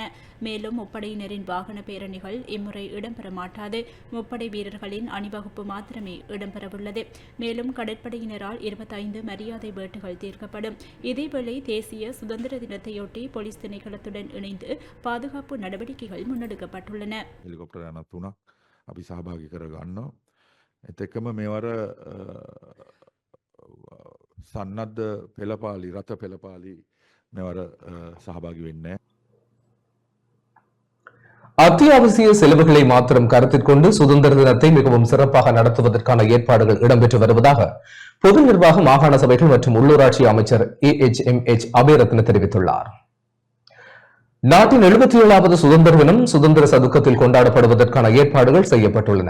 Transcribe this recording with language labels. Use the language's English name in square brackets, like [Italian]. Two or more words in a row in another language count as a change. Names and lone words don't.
[Tamil] மேலும் முப்படையினரின் வாகன பேரணிகள் இம்முறை இடம்பெற மாட்டாது. முப்படை வீரர்களின் அணிவகுப்பு மாத்திரமே இடம்பெறவுள்ளது. மேலும் கடற்படையினரால் 25 மரியாதை வேட்டுகள் தீர்க்கப்படும். இதேவேளை தேசிய சுதந்திர தினத்தையொட்டி போலீஸ் திணைக்களத்துடன் இணைந்து பாதுகாப்பு நடவடிக்கைகள் முன்னெடுக்கப்பட்டுள்ளன. [Sinhala] හෙලිකොප්ටර් යන 3ක් අපි සහභාගී කර ගන්නවා. ඒත් එක්කම මේවර සන්නද්ධ පෙළපාලි රථ පෙළපාලි මේවර සහභාගී වෙන්නේ නැහැ. [Tamil] அத்தியாவசிய செலவுகளை மாத்திரம் கருத்தில் கொண்டு சுதந்திர தினத்தை மிகவும் சிறப்பாக நடத்துவதற்கான ஏற்பாடுகள் இடம்பெற்று வருவதாக பொது நிர்வாக மாகாண சபைகள் மற்றும் உள்ளூராட்சி அமைச்சர் AHMH அபேரத்ன தெரிவித்துள்ளார். நாட்டின் 77வது சுதந்திர தினம் சுதந்திர சதுக்கத்தில் கொண்டாடப்படுவதற்கான ஏற்பாடுகள் செய்யப்பட்டுள்ளன.